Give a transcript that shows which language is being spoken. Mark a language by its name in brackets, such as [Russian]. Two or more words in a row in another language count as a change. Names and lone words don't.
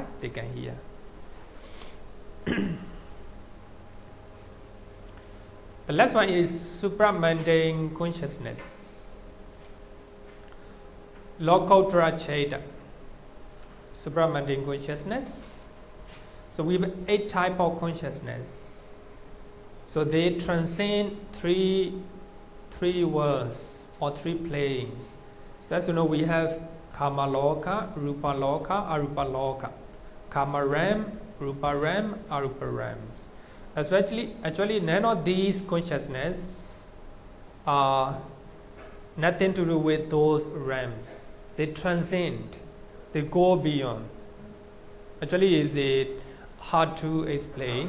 [English] They can hear. The last one is supramundane consciousness, Kāvacara-citta, supramundane consciousness. So we have 8 types of consciousness. So they transcend three worlds or 3 planes. So as you know, we have [Pali] Kama Loka, Rupa Loka, Arupa Loka. Kama Ram, Rupa Ram, Arupa Rams. [English] Actually, none of these consciousness are nothing to do with those realms. They transcend. They go beyond. Actually, it's hard to explain.